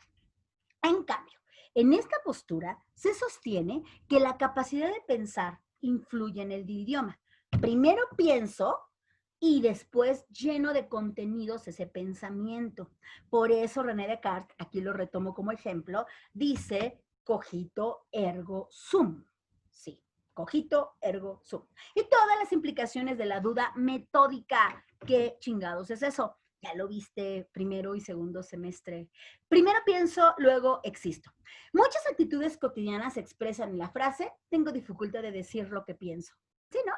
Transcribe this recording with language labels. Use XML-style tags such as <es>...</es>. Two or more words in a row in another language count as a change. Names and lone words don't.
<es>En cambio, en esta postura se sostiene que la capacidad de pensar influye en el idioma. Primero pienso y después lleno de contenidos ese pensamiento. Por eso René Descartes, aquí lo retomo como ejemplo, dice</es> <la>cogito ergo sum.</la> <es>Sí,</es> <la>cogito ergo sum.</la> <es>Y todas las implicaciones de la duda metódica. ¿Qué chingados es eso? Ya lo viste primero y segundo semestre. Primero pienso, luego existo. Muchas actitudes cotidianas se expresan en la frase, tengo dificultad de decir lo que pienso. ¿Sí, no?</es>